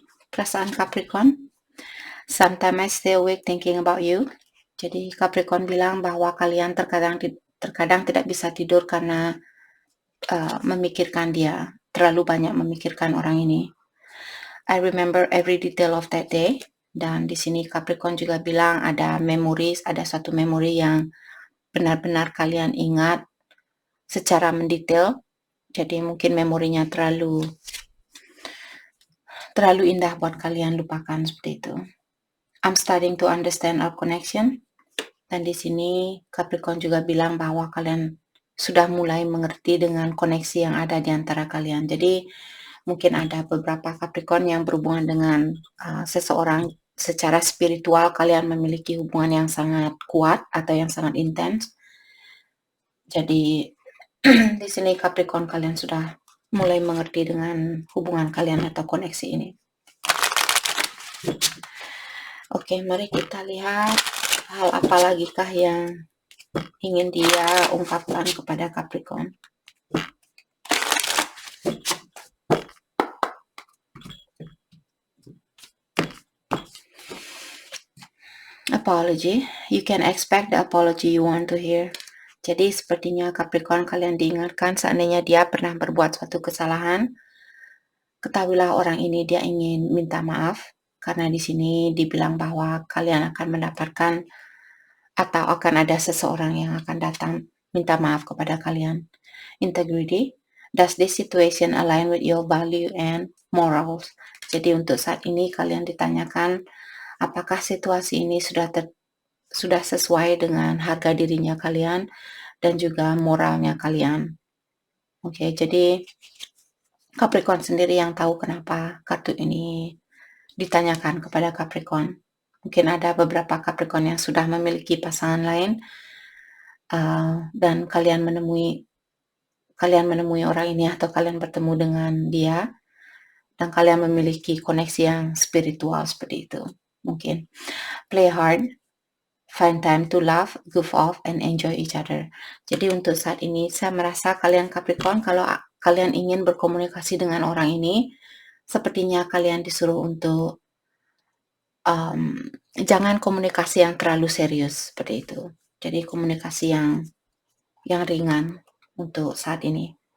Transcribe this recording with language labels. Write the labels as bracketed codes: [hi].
[id] Perasaan Capricorn, [en] sometimes I stay awake thinking about you. [id] Jadi Capricorn bilang bahwa kalian terkadang tidak bisa tidur karena memikirkan dia, terlalu banyak memikirkan orang ini. [en] I remember every detail of that day. [id] Dan di sini Capricorn juga bilang ada satu memori yang benar-benar kalian ingat secara mendetail. Jadi mungkin memorinya terlalu indah buat kalian lupakan seperti itu. [en] I'm starting to understand our connection. [id] Dan di sini Capricorn juga bilang bahwa kalian sudah mulai mengerti dengan koneksi yang ada di antara kalian. Jadi mungkin ada beberapa Capricorn yang berhubungan dengan seseorang secara spiritual, kalian memiliki hubungan yang sangat kuat atau yang sangat intens. Jadi di sini Capricorn kalian sudah mulai mengerti dengan hubungan kalian atau koneksi ini. Oke, mari kita lihat hal apa lagikah yang ingin dia ungkapkan kepada Capricorn. [en] apology. You can expect the apology you want to hear. [id] Jadi sepertinya Capricorn kalian diingatkan seandainya dia pernah berbuat suatu kesalahan, ketahuilah orang ini dia ingin minta maaf karena di sini dibilang bahwa kalian akan mendapatkan atau akan ada seseorang yang akan datang minta maaf kepada kalian. [en] Integrity. Does this situation align with your value and morals? [id] Jadi untuk saat ini kalian ditanyakan apakah situasi ini sudah sesuai dengan harga dirinya kalian dan juga moralnya kalian. Oke, jadi Capricorn sendiri yang tahu kenapa kartu ini ditanyakan kepada Capricorn. Mungkin ada beberapa Capricorn yang sudah memiliki pasangan lain dan kalian menemui orang ini atau kalian bertemu dengan dia dan kalian memiliki koneksi yang spiritual seperti itu. [en] Mungkin play hard, find time to laugh, goof off, and enjoy each other. [id] Jadi untuk saat ini saya merasa kalian Capricorn kalau kalian ingin berkomunikasi dengan orang ini, sepertinya kalian disuruh untuk jangan komunikasi yang terlalu serius seperti itu. Jadi komunikasi yang ringan untuk saat ini.